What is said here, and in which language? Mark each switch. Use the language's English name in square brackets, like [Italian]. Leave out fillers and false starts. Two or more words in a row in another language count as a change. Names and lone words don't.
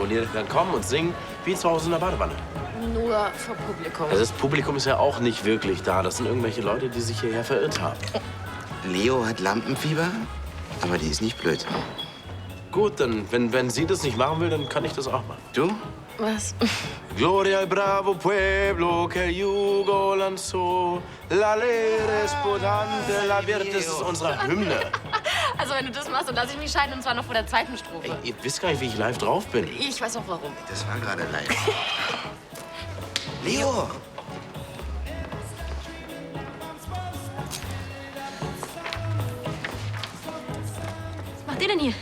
[German] Und ihr kann kommen und singen wie zu Hause in der Badewanne. Nur vor Publikum. Also das Publikum ist ja auch nicht wirklich da. Das sind irgendwelche Leute, die sich hierher verirrt haben. Leo hat Lampenfieber, aber die ist nicht blöd. Gut, dann, wenn sie das nicht machen will, dann kann ich das auch machen. Du? Was? [Spanish] Gloria al bravo pueblo que el yugo lanzó. La lere sputante, la verde. [German] Das ist unsere Hymne. Also wenn du das machst, dann lass ich mich scheiden, und zwar noch vor der zweiten Strophe. Ey, ihr wisst gar nicht, wie ich live drauf bin. Ich weiß auch warum. Das war gerade live. Leo! Was macht ihr denn hier?